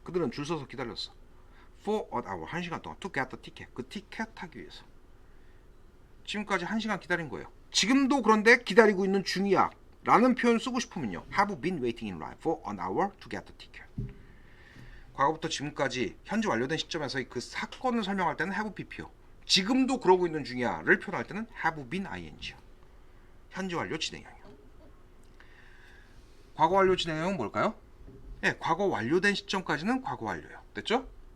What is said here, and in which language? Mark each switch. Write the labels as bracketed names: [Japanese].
[Korean] 그들은 줄 서서 기다렸어. [English] For an hour. [Korean] 1시간 동안. [English] To get the ticket. [Korean] 그 티켓 타기 위해서. 지금까지 1시간 기다린 거예요. 지금도 그런데 기다리고 있는 중이야 라는 표현 쓰고 싶으면요, [English] have been waiting in line for an hour to get the ticket. [Korean] 과거부터 지금까지 현재 완료된 시점에서의 그 사건을 설명할 때는 have pp요. 지금도 그러고 있는 중이야를 표현할 때는 have been ing요. 현재 완료 진행형이요. 과거 완료 진행형은 뭘까요? 예, 과거 완료된 시점까지는 과거 완료요. 됐죠?